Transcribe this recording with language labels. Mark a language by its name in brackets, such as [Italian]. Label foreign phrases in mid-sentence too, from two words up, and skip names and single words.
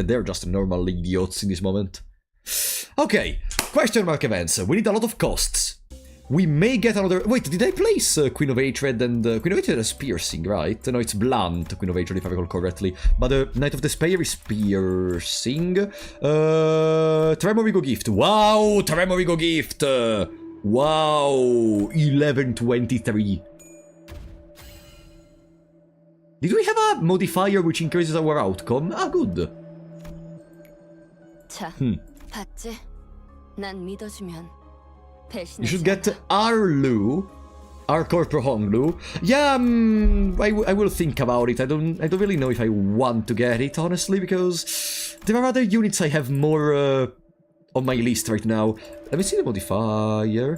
[English] They're just normal idiots in this moment. Okay, question mark events. We need a lot of costs. We may get another... Wait, did I place Queen of Hatred and... Queen of Hatred is piercing, right? No, it's blunt, Queen of Hatred, if I recall correctly. But Knight of the Spear is piercing. Tremor E.G.O gift. Wow, Tremor E.G.O gift! Wow, 1123. Did we have a modifier which increases our outcome? Ah, good. [Korean] 봤지? 난 믿어주면 [English] You should get Arlu, Corpo Honglu. Yeah, I will think about it. I don't really know if I want to get it, honestly, because there are other units I have more on my list right now. Let me see the modifier.